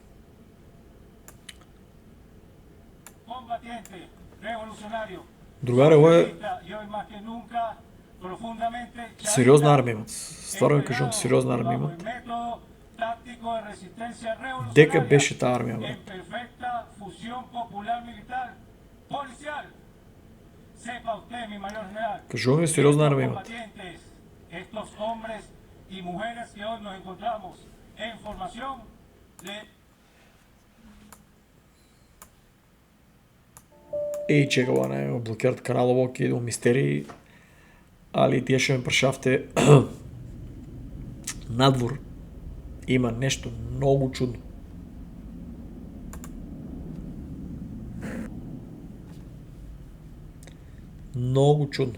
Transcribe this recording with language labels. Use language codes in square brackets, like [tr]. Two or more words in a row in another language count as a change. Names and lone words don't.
[mk] Другаре, ово е сериозна армија имат. Стварно ви кажувам, сериозна армија имат. Дека беше таа армија, брат? Кажувам ви, сериозна армија имат. [es] Y mujeres que hoy nos encontramos en formación de... [mk] Ей, чека, не блокират каналово, ќе идем мистерии, али тие што ме прашавте, надвор има нешто многу чудно. Многу чудно.